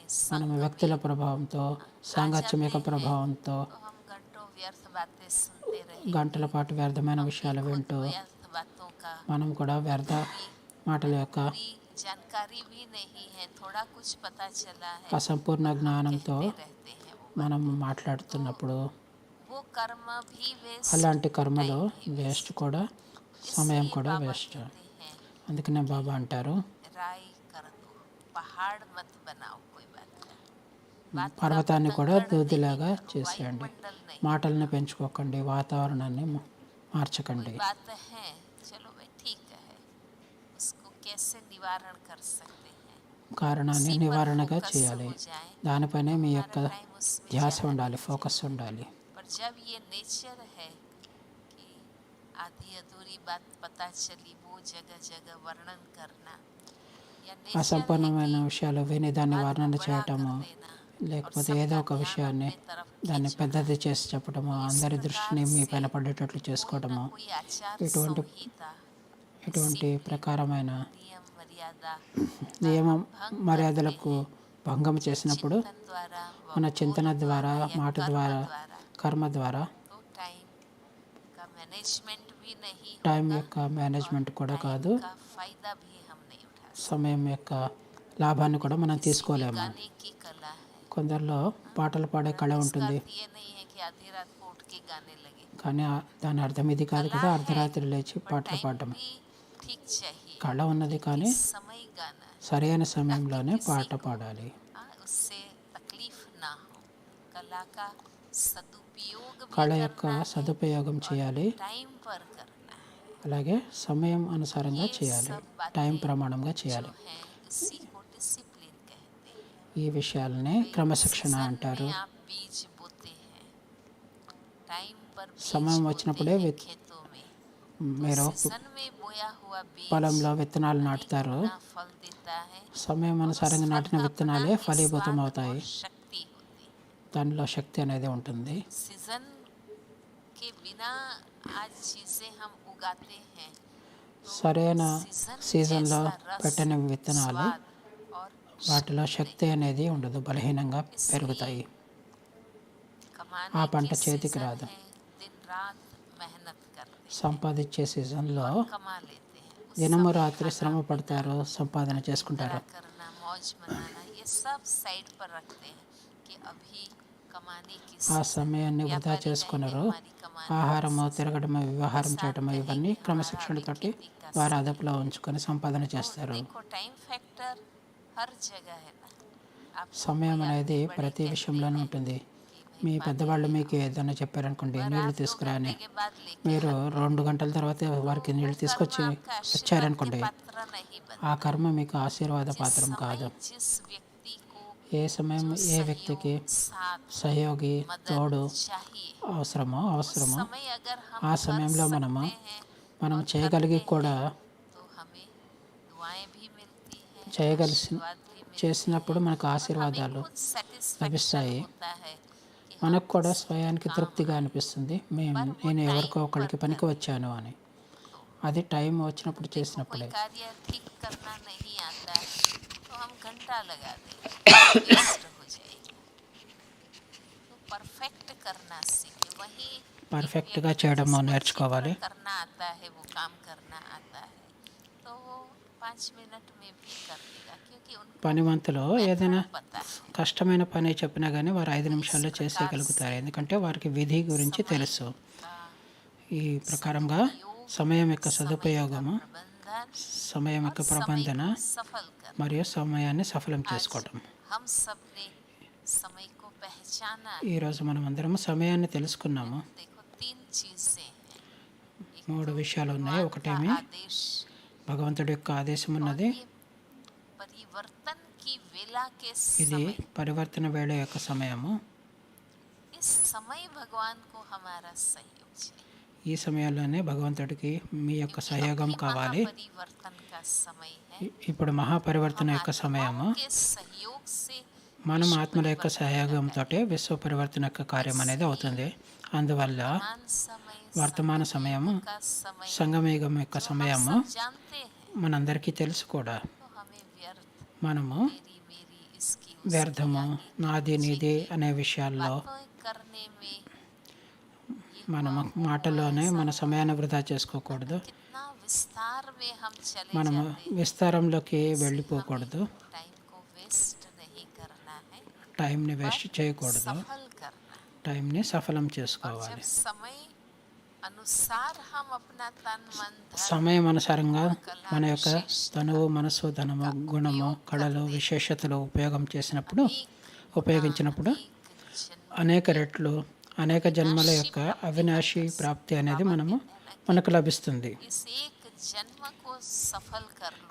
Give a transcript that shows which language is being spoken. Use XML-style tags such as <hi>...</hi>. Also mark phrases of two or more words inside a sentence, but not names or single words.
<te>మనం</te> <hi>संग</hi> <te>వ్యక్తుల</te> <hi>में</hi> <te>ప్రభావంతో,</te> <hi>आ</hi> <te>సాంగత్యం యొక్క</te> <hi>जाते हैं,</hi> <te>ప్రభావంతో</te> <hi>तो हम घंटों व्यर्थ बातें सुनते रहेंगे।</hi> <te>గంటల పాటు వ్యర్థమైన</te> <hi>हम भी</hi> <te>విషయాలు</te> <hi>खुद</hi> <te>వింటూ</te> <hi>व्यर्थ बातों का</hi> <te>మనం కూడా వ్యర్థ మాటల యొక్క</te> <hi>पूरी जानकारी भी नहीं है, थोड़ा कुछ पता चला है</hi> <te>అసంపూర్ణ</te> <hi>और हम</hi> <te>జ్ఞానంతో</te> <hi>कहते रहते हैं वो</hi> <te>మనం మాట్లాడుతున్నప్పుడు</te> <hi>वो कर्म भी वेस्ट,</hi> <te>అలాంటి కర్మలు</te> <hi>टाइम भी</hi> <te>వేస్ట్</te> <hi>वेस्ट।</hi> <te>కూడా, సమయం</te> <hi>इसलिए</hi> <te>కూడా</te> <hi>बाबा</hi> <te>వేస్ట్.</te> <hi>कहते हैं</hi> <te>అందుకనే బాబా అంటారు,</te> <hi>राय कर दो, पहाड़ मत बनाओ, कोई बात नहीं, बात का</hi> <te>పర్వతాన్ని కూడా</te> <hi>पतंगड़ नहीं</hi> <te>దూదిలాగా</te> <hi>करो,</hi> <te>చేసేయండి.</te> <hi>वायुमंडल नहीं,</hi> <te>మాటల్ని పెంచుకోకండి, వాతావరణాన్ని</te> <hi>कोई</hi> <te>మార్చకండి.</te> <hi>बात है, चलो भाई ठीक है, उसको कैसे निवारण कर सकते हैं,</hi> <te>కారణాన్ని</te> <hi>उसी पर</hi> <te>నివారణగా</te> <hi>फोकस</hi> <te>చేయాలి.</te> <hi>हो जाए,</hi> <te>దానిపైనే మీ యొక్క</te> <hi>हमारा टाइम उसमें</hi> <te>ధ్యాస</te> <hi>जाना</hi> <te>ఉండాలి,</te> <hi>नहीं</hi> <te>ఫోకస్</te> <hi>चाहिए।</hi> <te>ఉండాలి.</te> <hi>पर जब ये नेचर है कि आधी अधूरी बात पता चली, वो जगह जगह वर्णन करना, या नेचर है</hi> <te>అసంపూర్ణమైన</te> <hi>कि</hi> <te>విషయాలు విని దాన్ని</te> <hi>बात को</hi> <te>వర్ణన</te> <hi>बड़ा</hi> <te>చేయటము,</te> <hi>कर देना और</hi> <te>లేకపోతే</te> <hi>सबका</hi> <te>ఏదో ఒక</te> <hi>ध्यान</hi> <te>విషయాన్ని</te> <hi>अपने तरफ</hi> <te>దాన్ని</te> <hi>खींचना,</hi> <te>పెద్దది చేసి చెప్పడము,</te> <hi>इस</hi> <te>అందరి</te> <hi>प्रकार</hi> <te>దృష్టిని మీ</te> <hi>से</hi> <te>పైన పడేటట్లు</te> <hi>कोई</hi> <te>చేసుకోవటము,</te> <hi>ना कोई आचार</hi> <te>ఇటువంటి</te> <hi>संहिता,</hi> <te>ఇటువంటి</te> <hi>डिसिप्लिन,</hi> <te>ప్రకారమైన</te> <hi>नियम मर्यादा</hi> <te>నియమం</te> <hi>भंग</hi> <te>మర్యాదలకు</te> <hi>करते हैं,</hi> <te>భంగం</te> <hi>जो</hi> <te>చేసినప్పుడు</te> <hi>चिंतन द्वारा,</hi> <te>మన</te> <hi>बोल</hi> <te>చింతన ద్వారా,</te> <hi>या</hi> <te>మాట</te> <hi>कर्म</hi> <te>ద్వారా,</te> <hi>द्वारा,</hi> <te>కర్మ ద్వారా</te> <hi>तो टाइम का मैनेजमेंट भी नहीं</hi> <te>టైం</te> <hi>होगा</hi> <te>యొక్క మేనేజ్మెంట్ కూడా</te> <hi>टाइम</hi> <te>కాదు,</te> <hi>का फायदा भी हम नहीं उठा सकते।</hi> <te>సమయం యొక్క లాభాన్ని కూడా మనం</te> <hi>किसी भी</hi> <te>తీసుకోలేము.</te> <hi>गाने की कला है,</hi> <te>కొందరిలో పాటలు పాడే కళ</te> <hi>इसका</hi> <te>ఉంటుంది,</te> <hi>अर्थ ये नहीं है कि आधी रात को उठ के गाने लगे,</hi> <te>కానీ దాని అర్థం ఇది కాదు</te> <hi>कला</hi> <te>కదా,</te> <hi>है</hi> <te>అర్ధరాత్రి లేచి</te> <hi>पर</hi> <te>పాటలు</te> <hi>टाइम</hi> <te>పాడటం.</te> <hi>भी ठीक चाहिए,</hi> <te>కళ ఉన్నది కానీ</te> <hi>किस समय गाना है,</hi> <te>సరైన సమయంలోనే</te> <hi>किसी</hi> <te>పాట</te> <hi>को</hi> <te>పాడాలి.</te> <hi>उससे तकलीफ ना हो, कला का सदुपयोग भी</hi> <te>కళ యొక్క</te> <hi>करना है</hi> <te>సదుపయోగం చేయాలి,</te> <hi>और टाइम पर करना है,</hi> <te>అలాగే సమయం అనుసారంగా</te> <hi>ये</hi> <te>చేయాలి,</te> <hi>सब</hi> <te>టైం</te> <hi>बातें</hi> <te>ప్రమాణంగా</te> <hi>जो</hi> <te>చేయాలి.</te> <hi>हैं इसी को डिसिप्लिन कहते हैं।</hi> <te>ఈ విషయాలనే</te> <hi>भाई</hi> <te>క్రమశిక్షణ</te> <hi>सीजन</hi> <te>అంటారు.</te> <hi>में आप बीज बोते हैं, टाइम पर बीज</hi> <te>సమయం</te> <hi>बोते</hi> <te>వచ్చినప్పుడే</te> <hi>हैं खेतों में,</hi> <te>మీరు</te> <hi>तो सीजन में बोया हुआ बीज</hi> <te>పొలంలో విత్తనాలు</te> <hi>अनेक</hi> <te>నాటుతారు.</te> <hi>गुना फल देता है</hi> <te>సమయం</te> <hi>और उस</hi> <te>అనుసారంగా</te> <hi>फल</hi> <te>నాటిన</te> <hi>का अपना</hi> <te>విత్తనాలే</te> <hi>ही</hi> <te>ఫలీభూతం</te> <hi>स्वाद</hi> <te>అవుతాయి.</te> <hi>और शक्ति होती है।</hi> <te>దానిలో శక్తి అనేది ఉంటుంది.</te> <hi>सीजन के बिना आज चीजें हम उगाते हैं, तो</hi> <te>సరైన</te> <hi>सीजन</hi> <te>సీజన్లో</te> <hi>जैसा रस,</hi> <te>పెట్టిన విత్తనాలు</te> <hi>स्वाद और</hi> <te>వాటిలో శక్తి అనేది ఉండదు, బలహీనంగా</te> <hi>इसलिए</hi> <te>పెరుగుతాయి.</te> <hi>कमाने</hi> <te>ఆ పంట</te> <hi>के</hi> <te>చేతికి</te> <hi>सीजन</hi> <te>राదు.</te> <hi>है, दिन रात मेहनत करते हैं</hi> <te>సంపాదించే సీజన్లో</te> <hi>और कमा लेते हैं, उस</hi> <te>దినము</te> <hi>समय</hi> <te>రాత్రి</te> <hi>खाना</hi> <te>శ్రమ</te> <hi>पीना,</hi> <te>పడతారు, సంపాదన చేసుకుంటారు.</te> <hi>निद्रा करना, मौज मनाना, ये सब साइड पर रखते हैं कि अभी कमाने की</hi> <te>ఆ</te> <hi>सीजन,</hi> <te>సమయాన్ని వృధా</te> <hi>व्यापारी</hi> <te>చేసుకున్నారు.</te> <hi>रहेंगे, हमारी कमाने</hi> <te>ఆహారము,</te> <hi>की सीजन,</hi> <te>తిరగడము, వ్యవహారం</te> <hi>साथ</hi> <te>చేయటము,</te> <hi>रहेंगे,</hi> <te>ఇవన్నీ</te> <hi>हमारा</hi> <te>క్రమశిక్షణతోటి</te> <hi>खेती का</hi> <te>వారు</te> <hi>समय।</hi> <te>అదుపులో ఉంచుకొని సంపాదన</te> <hi>तो</hi> <te>చేస్తారు.</te> <hi>देखो</hi> <en>time factor</en> <hi>हर जगह है ना, आपको</hi> <te>సమయం</te> <hi>कोई</hi> <te>అనేది</te> <hi>आदमी बड़े</hi> <te>ప్రతి</te> <hi>कहते</hi> <te>విషయంలోనూ</te> <hi>हैं</hi> <te>ఉంటుంది.</te> <hi>कि</hi> <te>మీ</te> <hi>भाई</hi> <te>పెద్దవాళ్ళు</te> <hi>पानी ले</hi> <te>మీకు</te> <hi>आओ,</hi> <te>ఏదైనా చెప్పారనుకోండి,</te> <hi>पर</hi> <te>నీళ్లు</te> <hi>आप 2</hi> <te>తీసుకురాని,</te> <hi>घंटे के बाद लेके</hi> <te>మీరు</te> <hi>आते हैं,</hi> <te>2 గంటల తర్వాత వారికి</te> <hi>तो वो</hi> <te>నీళ్లు</te> <hi>कर्म</hi> <te>తీసుకొచ్చి</te> <hi>आपका आशीर्वाद के</hi> <te>వచ్చారనుకోండి,</te> <hi>पात्र नहीं</hi> <te>ఆ</te> <hi>बनता।</hi> <te>కర్మ మీకు ఆశీర్వాద</te> <hi>जिस</hi> <te>పాత్రం కాదు.</te> <hi>समय जिस व्यक्ति को</hi> <te>ఏ సమయం</te> <hi>जो</hi> <te>ఏ వ్యక్తికి</te> <hi>सहयोग, साथ,</hi> <te>సహయోగి, తోడు</te> <hi>मदद चाहिए,</hi> <te>అవసరమో</te> <hi>उस</hi> <te>అవసరమో</te> <hi>समय अगर हम</hi> <te>ఆ</te> <hi>कर</hi> <te>సమయంలో మనము</te> <hi>सकते हैं</hi> <te>మనం</te> <hi>और</hi> <te>చేయగలిగి</te> <hi>करते</hi> <te>కూడా</te> <hi>हैं, तो हमें दुआएं भी मिलती हैं,</hi> <te>చేయగలిసి</te> <hi>आशीर्वाद भी मिलते</hi> <te>చేసినప్పుడు మనకు</te> <hi>हैं, और हमें</hi> <te>ఆశీర్వాదాలు</te> <hi>खुद सेटिस्फेक्शन</hi> <te>లభిస్తాయి.</te> <hi>होता है कि हम</hi> <te>మనకు కూడా</te> <hi>किसी</hi> <te>స్వయానికి</te> <hi>काम</hi> <te>తృప్తిగా</te> <hi>आए।</hi> <te>అనిపిస్తుంది, నేను</te> <hi>टाइम</hi> <te>ఎవరికో</te> <hi>पर</hi> <te>ఒకరికి పనికి</te> <hi>करने,</hi> <te>వచ్చాను అని. అది టైం వచ్చినప్పుడు</te> <hi>देखो कोई</hi> <te>చేసినప్పుడే.</te> <hi>कार्य ठीक करना नहीं आता है तो हम घंटा लगा देंगे, वेस्ट हो जाएगा। तो परफेक्ट करना सीखे, वही एक</hi> <te>పర్ఫెక్ట్గా</te> <hi>व्यक्ति</hi> <te>చేయడము</te> <hi>जिसको</hi> <te>నేర్చుకోవాలి.</te> <hi>चित्र करना आता है, वो काम करना आता है, तो वो 5 मिनट में भी कर लेगा, क्योंकि उनको</hi> <te>పనివంతులు ఏదైనా</te> <hi>मेथड पता है।</hi> <te>కష్టమైన పని చెప్పినా కానీ వారు 5 నిమిషాల్లో చేసేయగలుగుతారు, ఎందుకంటే వారికి విధి గురించి</te> <hi>समय</hi> <te>తెలుసు.</te> <hi>का</hi> <te>ఈ ప్రకారంగా</te> <hi>सदुपयोग,</hi> <te>సమయం యొక్క</te> <hi>समय का</hi> <te>సదుపయోగము,</te> <hi>प्रबंधन</hi> <te>సమయం</te> <hi>और</hi> <te>యొక్క</te> <hi>समय</hi> <te>ప్రబంధన</te> <hi>को सफल करना।</hi> <te>మరియు సమయాన్ని సఫలం</te> <hi>आज</hi> <te>చేసుకోవటం.</te> <hi>हम सब ने समय को पहचाना है।</hi> <te>ఈరోజు మనం అందరం సమయాన్ని తెలుసుకున్నాము.</te> <hi>देखो 3 चीजें हैं, एक</hi> <te>3</te> <hi>तो</hi> <te>విషయాలు ఉన్నాయి.</te> <hi>भगवान</hi> <te>ఒకటేమి</te> <hi>का आदेश,</hi> <te>భగవంతుడి యొక్క ఆదేశం</te> <hi>और</hi> <te>ఉన్నది.</te> <hi>ये परिवर्तन की वेला के</hi> <te>ఇది</te> <hi>समय,</hi> <te>పరివర్తన వేళ యొక్క సమయము.</te> <hi>इस समय भगवान को हमारा सहयोग चाहिए,</hi> <te>ఈ సమయంలోనే భగవంతుడికి మీ యొక్క</te> <hi>क्योंकि</hi> <te>సహయోగం</te> <hi>अभी</hi> <te>కావాలి.</te> <hi>महापरिवर्तन का समय है।</hi> <te>ఇప్పుడు మహాపరివర్తన</te> <hi>हम</hi> <te>యొక్క సమయము.</te> <hi>आत्माओं के सहयोग से</hi> <te>మనం</te> <hi>विश्व</hi> <te>ఆత్మల యొక్క</te> <hi>परिवर्तन</hi> <te>సహయోగంతో</te> <hi>होता है।</hi> <te>విశ్వ పరివర్తన యొక్క కార్యం అనేది అవుతుంది. అందువల్ల</te> <hi>वर्तमान समय,</hi> <te>వర్తమాన సమయము,</te> <hi>का समय</hi> <te>సంగమయుగం యొక్క</te> <hi>जो हम</hi> <te>సమయము</te> <hi>सब जानते हैं,</hi> <te>మనందరికీ తెలుసు కూడా.</te> <hi>तो हमें व्यर्थ,</hi> <te>మనము</te> <hi>मेरी इसकी उसकी</hi> <te>వ్యర్థము,</te> <hi>आगे</hi> <te>నాది నీది అనే విషయాల్లో</te> <hi>बातें करने में</hi> <te>మనము మాటల్లోనే మన సమయాన్ని వృధా చేసుకోకూడదు.</te> <hi>कितना विस्तार में हम चले</hi> <te>మనము</te> <hi>जाते हैं,</hi> <te>విస్తారంలోకి</te> <hi>इसलिए</hi> <te>వెళ్ళిపోకూడదు,</te> <hi>हमें टाइम को वेस्ट नहीं करना है,</hi> <te>టైంని వేస్ట్</te> <hi>पर</hi> <te>చేయకూడదు,</te> <hi>सफल करना है।</hi> <te>టైంని సఫలం</te> <hi>और</hi> <te>చేసుకోవాలి.</te> <hi>जब समय अनुसार हम अपना तन मन धन</hi> <te>సమయం అనుసారంగా</te> <hi>कला</hi> <te>మన యొక్క</te> <hi>विशेषता</hi> <te>తనువు, మనసు, ధనము, గుణము, కళలు, విశేషతలు ఉపయోగించినప్పుడు</te> <hi>जन्म</hi> <te>అనేక రెట్లు అనేక జన్మల యొక్క అవినాశి ప్రాప్తి అనేది మనకు లభిస్తుంది.</te> <hi>इस एक जन्म को सफल कर लो,</hi>